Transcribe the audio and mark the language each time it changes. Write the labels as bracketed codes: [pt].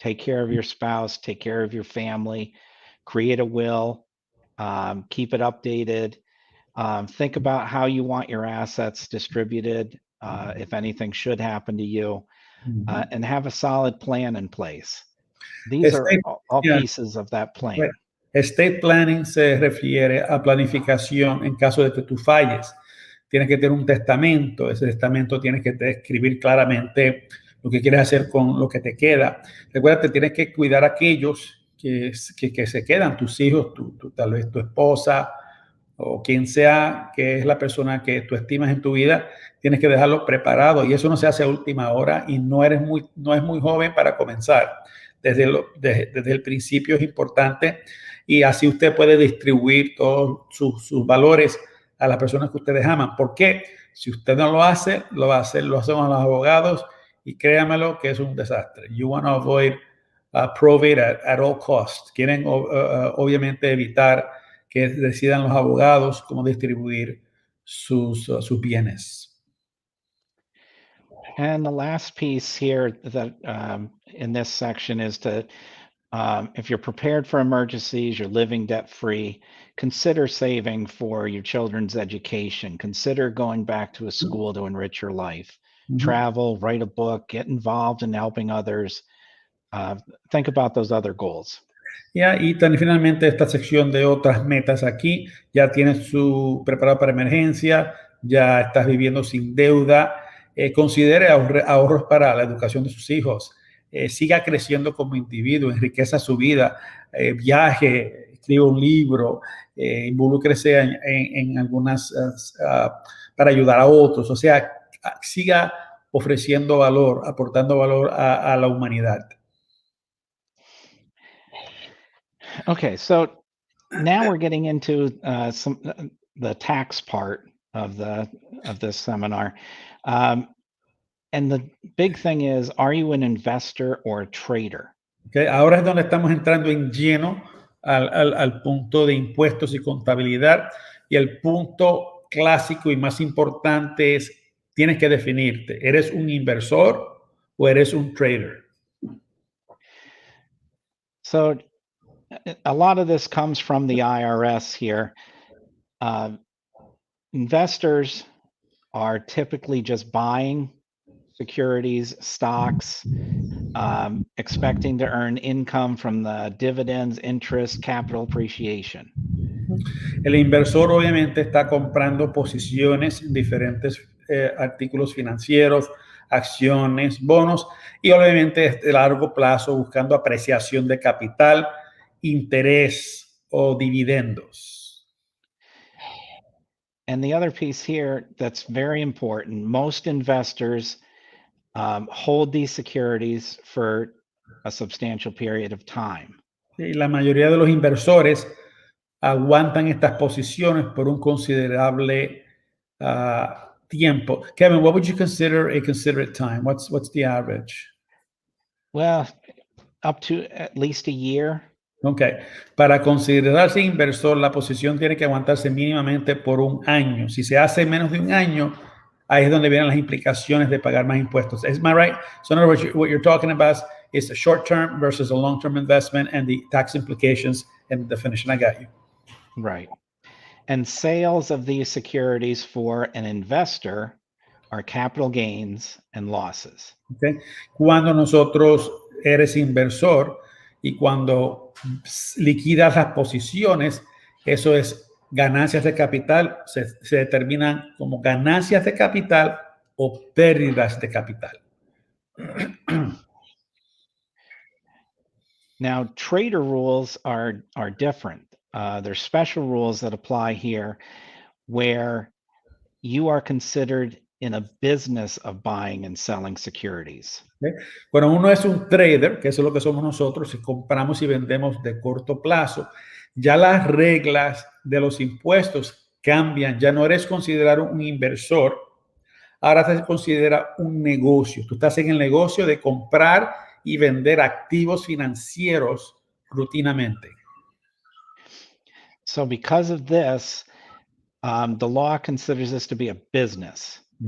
[en] Take care of your spouse, take care of your family, create a will, keep it updated. Think about how you want your assets distributed, if anything should happen to you, and have a solid plan in place. These are all pieces of that plan. Right. [es] Estate planning se refiere a planificación en caso de que tú falles. Tienes que tener un testamento. Ese testamento tienes que escribir claramente lo que quieres hacer con lo que te queda. Recuerda, tienes que cuidar a aquellos que se quedan, tus hijos, tal vez tu esposa o quien sea que es la persona que tú estimas en tu vida. Tienes que dejarlo preparado, y eso no se hace a última hora, y no es muy joven para comenzar. Desde el principio es importante, y así usted puede distribuir todos sus valores a las personas que ustedes aman. ¿Por qué? Si usted no lo hace, lo hacen los abogados, y créamelo que es un desastre. [en] You want to avoid probate at all costs. [es] Quieren obviamente evitar que decidan los abogados cómo distribuir sus bienes. [en] And the last piece here that in this section is to, if you're prepared for emergencies, you're living debt-free, consider saving for your children's education. Consider going back to a school to enrich your life. Travel, write a book, get involved in helping others. Think about those other goals. [es] Y finalmente esta sección de otras metas aquí, ya tienes preparado para emergencia, ya estás viviendo sin deuda, considere ahorros para la educación de sus hijos, siga creciendo como individuo, enriqueza su vida, viaje, escriba un libro, involúcrese en algunas, para ayudar a otros, o sea, siga ofreciendo valor, aportando valor a la humanidad. [en] Okay, so now we're getting into the tax part of this seminar. And the big thing is, are you an investor or a trader? Okay. [es] Ahora es donde estamos entrando en lleno al punto de impuestos y contabilidad. Y el punto clásico y más importante es, tienes que definirte, ¿eres un inversor o eres un trader? [en] So a lot of this comes from the IRS here. Investors are typically just buying securities, stocks, expecting to earn income from the dividends, interest, capital appreciation. [es] El inversor obviamente está comprando posiciones en diferentes artículos financieros, acciones, bonos y obviamente de largo plazo buscando apreciación de capital, interés o dividendos. [en] And the other piece here that's very important, most investors hold these securities for a substantial period of time. [es] Y la mayoría de los inversores aguantan estas posiciones por un considerable tiempo. [en] Kevin, what would you consider a considerate time? What's the average? Well, up to at least a year. [es] Ok, para considerarse inversor, la posición tiene que aguantarse mínimamente por un año. Si se hace menos de un año, ahí es donde vienen las implicaciones de pagar más impuestos. [en] Is my right? So in other words, what you're talking about is a short-term versus a long-term investment and the tax implications and the definition. I got you. Right. And sales of these securities for an investor are capital gains and losses. Okay. [es] Cuando nosotros eres inversor y cuando liquidas las posiciones, eso es ganancias de capital, se determinan como ganancias de capital o pérdidas de capital. [en] Now, trader rules are different. There's special rules that apply here where you are considered in a business of buying and selling securities. [es] ¿Okay? Cuando uno es un trader, que eso es lo que somos nosotros, si compramos y vendemos de corto plazo, ya las reglas de los impuestos cambian. Ya no eres considerado un inversor, ahora se considera un negocio. Tú estás en el negocio de comprar y vender activos financieros rutinamente. [en] So because of this, the law considers this to be a business.